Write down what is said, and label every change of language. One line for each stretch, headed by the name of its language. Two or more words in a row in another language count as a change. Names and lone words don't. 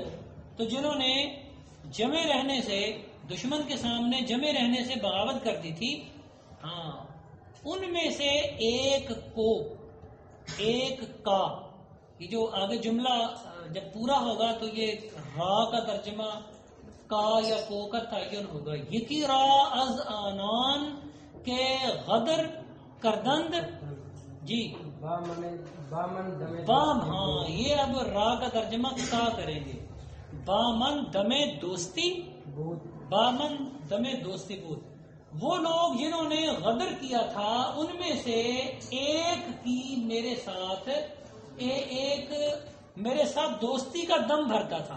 Urdu: تو جنہوں نے جمع رہنے سے، دشمن کے سامنے جمع رہنے سے بغاوت کر دی تھی، ہاں ان میں سے ایک کا یہ جو آگے جملہ جب پورا ہوگا تو یہ را کا ترجمہ کا یا کو کا تعین ہوگا.
Persian: یکی را از آنان کے غدر کردند.
Urdu: جی بام، ہاں یہ اب را کا ترجمہ کا کریں گے.
Persian: بامن دمے دوستی، بامن دمے دوستی بود.
Urdu: وہ لوگ جنہوں نے غدر کیا تھا ان میں سے ایک کی میرے ساتھ دوستی کا دم بھرتا تھا.